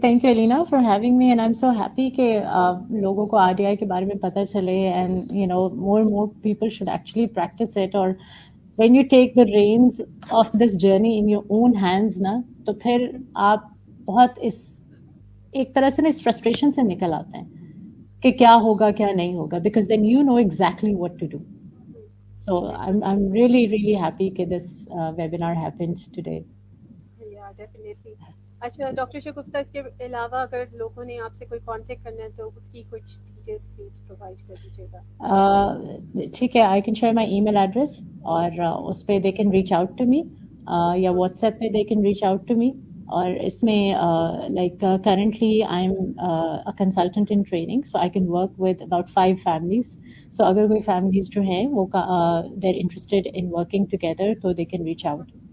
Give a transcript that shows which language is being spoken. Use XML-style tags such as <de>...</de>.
<en>thank you Alina for having me, and I am so happy</en> <ur>کہ لوگوں کو R D I کے بارے میں پتہ چلے,</ur> <en>And you know more people should actually practice it.</en> <ur>اور</ur> <en>when you take the reins of this journey in your own hands</en> <ur>نا, تو پھر آپ بہت ایک طرح سے نا اس فرسٹریشن سے نکل آتے ہیں کہ کیا ہوگا کیا نہیں ہوگا,</ur> <en>Because then you know exactly what to do. So I'm really, really happy that this webinar happened today. Yeah, definitely.</en> <ur>اچھا ڈاکٹر شگفتہ, اس کے علاوہ اگر لوگوں نے آپ سے کوئی کانٹیکٹ کرنا ہے تو اس کی کچھ ڈیٹیلس پلیز پرووائڈ کر دیجیے گا.</ur> <en>ٹھیک ہے, I can share my email address,</en> <ur>اور اس پہ</ur> <en>They can reach out to me, یا WhatsApp پہ they can reach out to me.</en> <ur>اور اس میں</ur> <en>Like currently I am a consultant in training, so I can work with about 5 families.</en> <ur>سو اگر کوئی families جو ہیں وہ</ur> <en>They are interested in working together تو they can reach out.</en>